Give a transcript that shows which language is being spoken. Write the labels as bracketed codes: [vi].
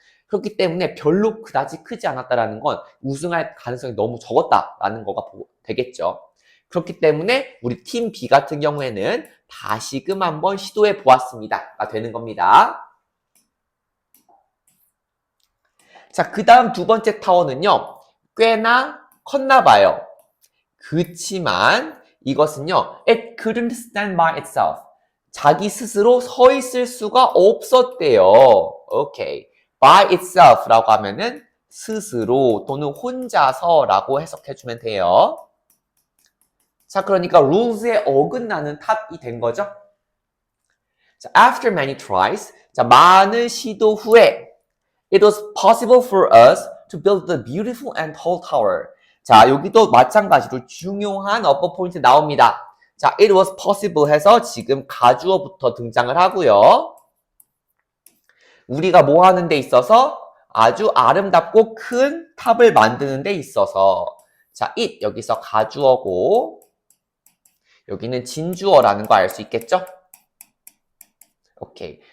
[ko] 그렇기 때문에 별로 그다지 크지 않았다라는 건 우승할 가능성이 너무 적었다라는 거가 되겠죠. 그렇기 때문에 우리 팀 B 같은 경우에는 다시금 한번 시도해 보았습니다가 되는 겁니다. 자, 그 다음 두 번째 타워는요, 꽤나 컸나 봐요. 그치만 이것은요, [en] it couldn't stand by itself. [ko] 자기 스스로 서 있을 수가 없었대요. 오케이. [en] by itself [ko] 라고 하면은 스스로 또는 혼자서라고 해석해주면 돼요. 자, 그러니까 rules에 어긋나는 탑이 된 거죠. [en] 자, after many tries, [ko] 자, 많은 시도 후에 [en] it was possible for us to build the beautiful and tall tower. [ko] 자, 여기도 마찬가지로 중요한 어퍼 포인트 나옵니다. 자, [en] it was possible [ko] 해서 지금 가주어부터 등장을 하고요. 우리가 뭐 하는 데 있어서 아주 아름답고 큰 탑을 만드는 데 있어서 자, it 여기서 가주어고 여기는 진주어라는 거 알 수 있겠죠? 오케이.